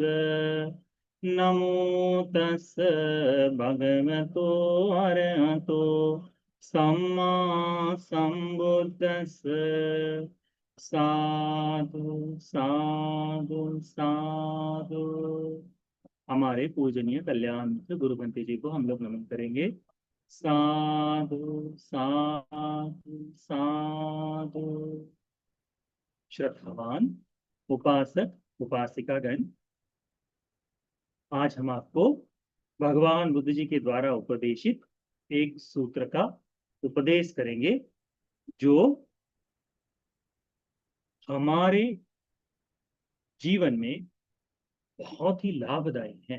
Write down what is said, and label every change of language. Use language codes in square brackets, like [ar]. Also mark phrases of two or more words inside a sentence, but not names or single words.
[pi] नमो तस् भगवतो अरहतो सम्मा सम्बुद्धस्स। साधु साधु साधु। [hi] हमारे पूजनीय कल्याण मित्र गुरुमंत्री जी को हम लोग नमन करेंगे। [pi] साधु साधु साधु। [hi] श्रद्धावान उपासक उपासिकागण, आज हम आपको भगवान बुद्ध जी के द्वारा उपदेशित एक सूत्र का उपदेश करेंगे जो हमारे जीवन में बहुत ही लाभदायी है।